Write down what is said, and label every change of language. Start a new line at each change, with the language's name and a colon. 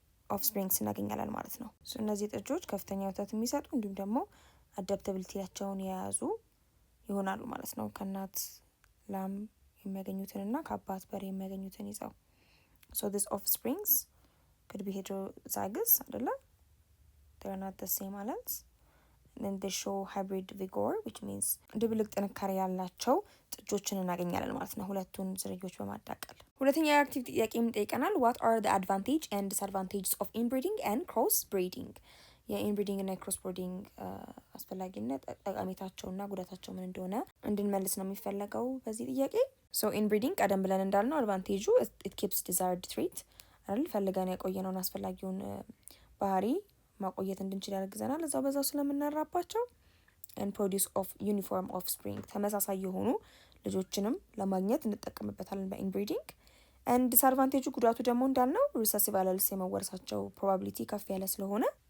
Amharic: ኦፍስፕሪንግስ እናገኛለን ማለት ነው። እነዚህ ጥጆች ከፍተኛ ወተት የሚሰጡ እንዲሁም ደግሞ አዳፕታብሊቲያቸውን የያዙ ይሆናሉ ማለት ነው። ከእናት ላም የሚያገኙትንና ከአባት በሬ የሚያገኙትን ይዘው
English: so this offsprings could be heterozygous
Amharic: አይደለ?
English: they're not the same alleles. then they show hybrid vigor which means
Amharic: ድብልቅ ጥንካሬ ያላቸው ጥጆችን እናገኛለን ማለት ነው ሁለቱን ዝርዮች በማዳቀል። ሁለተኛ የአክቲቭ ጥያቄም ጠይቀናል
English: what are the advantage and disadvantages of inbreeding and cross breeding?
Amharic: የኢንብሪዲንግ እና የክሮስ ብሪዲንግ አስፈላጊነት ጠቃሜታቸውና ጉዳታቸው ምን እንደሆነ እንድንመልስ ነው የሚፈለገው በዚህ ጥያቄ። ሶ ኢንብሪዲንግ ቀደም ብለን እንዳልነው አድቫንቴጁ
English: it keeps desired trait
Amharic: አይደል? ፈልገን ያቆየነውን አስፈላጊውን ባህሪ ማቆየት እንድንችል ያደርገናል በዛው ስለምናራባቸው
English: and produce of uniform offspring
Amharic: ተመሳሳይ የሆኑ ልጆችንም ለማግኘት እንጠቀምበታለን በኢንብሪዲንግ።
English: and disadvantage
Amharic: ጉዳቱ ደግሞ እንዳልነው recessive alleles የመወረሳቸው ፕሮባቢሊቲ ከፍ ያለ ስለሆነ